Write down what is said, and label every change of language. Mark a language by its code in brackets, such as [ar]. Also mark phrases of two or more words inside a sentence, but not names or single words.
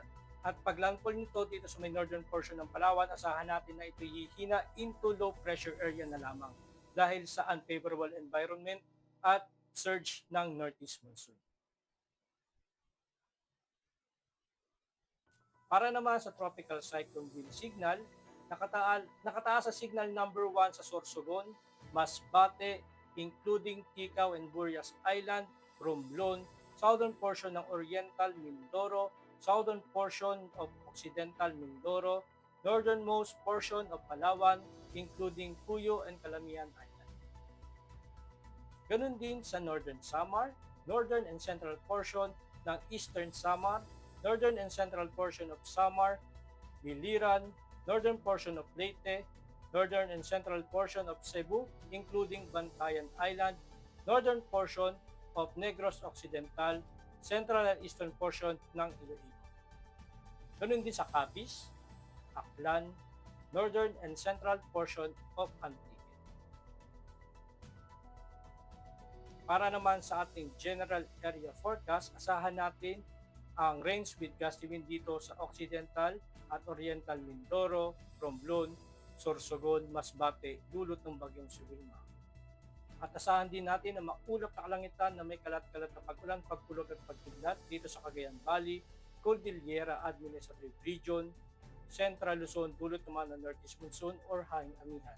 [tl] At paglandfall nito dito sa may [en] northern portion [tl] ng Palawan, asahan natin na ito'y hihina [en] into low pressure area [tl] na lamang dahil sa [en] unfavorable environment [tl] at surge ng [en] northeast monsoon. [tl] Para naman sa [en] tropical cyclone wind signal, [tl] nakataas sa [en] signal number 1 [tl] sa Sorsogon, Masbate, [en] including Ticao and Burias Island, Romblon, southern portion ng Oriental Mindoro, southern portion of Occidental Mindoro, northernmost portion of Palawan, including Cuyo and Calamian Island. [tl] Ganun din sa [en] Northern Samar, northern and central portion ng Eastern Samar, northern and central portion of Samar, Biliran, northern portion of Leyte, northern and central portion of Cebu, including Bantayan Island, northern portion of Negros Occidental, central and eastern portion ng Iloilo. [tl] Ganun din sa [en] Capiz, Aklan, northern and central portion of Antique. [tl] Para naman sa ating [en] general area forecast, [tl] asahan natin ang [en] rains with gusty wind [tl] dito sa Occidental at Oriental Mindoro, Romblon, Sorsogon, Masbate, dulot ng bagyong si Wilma. At asahan din natin na maulap na kalangitan na may kalat-kalat na pag-ulan, pagkulog at pagkidlat dito sa Cagayan Valley, Cordillera Administrative Region, Central Luzon, dulot naman ng [en] Northeast Monsoon [tl] or hanging amihan.